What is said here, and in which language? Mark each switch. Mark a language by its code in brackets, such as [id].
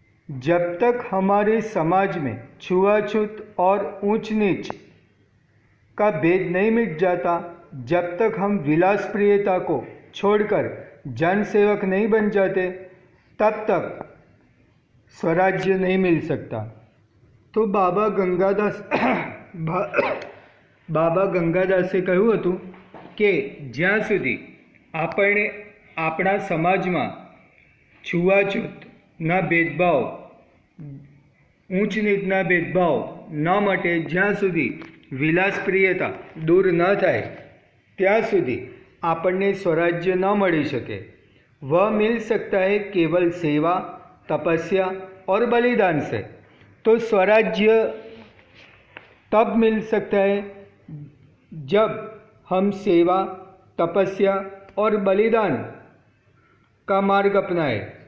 [hi] जब तक हमारे समाज में छुआछूत और ऊंच नीच का भेद नहीं मिट जाता, जब तक हम विलास प्रियता को छोड़कर जनसेवक नहीं बन जाते, तब तक स्वराज्य नहीं मिल सकता। [gu] तो बाबा गंगादासे કહ્યું હતું કે જ્યાં સુધી આપણે આપણા સમાજમાં છૂઆછૂતના ભેદભાવ, ઊંચ નીચના ભેદભાવ ન મટે, જ્યાં સુધી વિલાસપ્રિયતા [hi] दूर न [gu] થાય, ત્યાં સુધી આપણને स्वराज्य न મળી શકે। [hi] वह मिल सकता है केवल सेवा, तपस्या और बलिदान से। तो स्वराज्य तब मिल सकता है जब हम सेवा, तपस्या और बलिदान का मार्ग अपनाए।